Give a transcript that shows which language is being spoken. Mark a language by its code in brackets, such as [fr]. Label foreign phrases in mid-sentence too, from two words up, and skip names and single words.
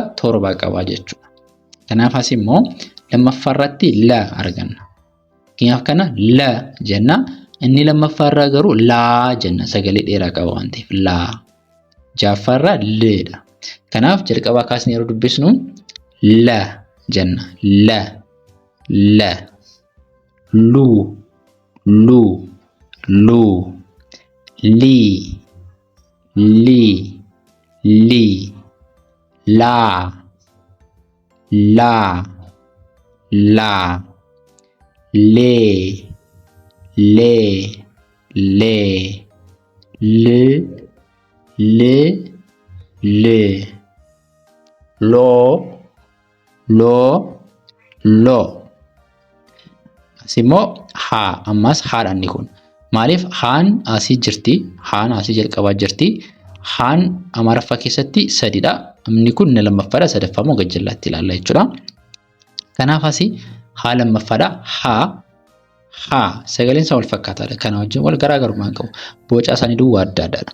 [om] 7 qaba jechuudha. Kanaaf as immoo lammaffaa irratti la arganna. Kanaaf kana la jenna. Inni lammaffaa irraa garuu laa jenna. Sagalee dheeraa qaba waan ta'eef laa. Ja'affaa irraa leedha. Kanaaf jalqabaa kaasnee yeroo dubbisnu [ar] ل جنة ل ل لو لو لو لي لي لي لا لا لا لي لي لي ل ل ل لو لو لو [om] Asimmoo haa ammas haadhaan kun maaliif haan asii jirti haan asii jalqabaa jirti haan Amaaraffaa keessatti sadiidha inni kun inni lammaffaadha sadaffaa immoo gajjallaatti ilaalla jechuudha. Kanaaf asii haa lammaffaadha haa sagaleen isaa wal fakkaataadha kana wajjin wal garaagarummaa qabu boca isaanii duwwaa adda addaadha.